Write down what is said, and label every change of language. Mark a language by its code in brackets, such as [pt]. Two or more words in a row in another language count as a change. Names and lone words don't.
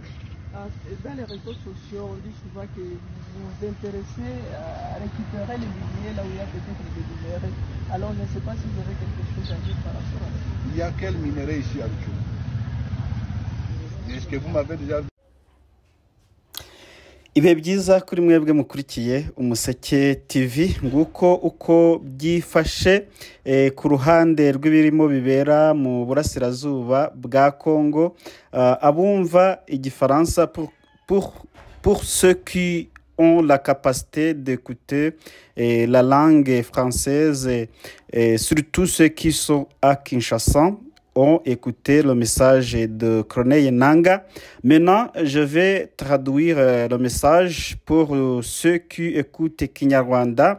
[fr] Dans les réseaux sociaux, on dit souvent que vous vous intéressez à récupérer les miniers là où il y a peut-être des minéraux. Alors je ne sais pas si vous avez quelque chose à dire par rapport à ça. Il y a quel minerai ici à Luchou? Est-ce que vous m'avez déjà vu? [rw] Ibihe byiza kuri mwebwe mukurikiye Umuseke TV, nguko uko byifashe ku ruhande rw'ibirimo bibera mu burasirazuba bwa Congo. Abumva igifaransa [fr] pour ceux qui ont la capacité d'écouter la langue française et surtout ceux qui sont à Kinshasa ont écouté le message de Corneille Nangaa. Maintenant, je vais traduire le message pour ceux qui écoutent Kinyarwanda.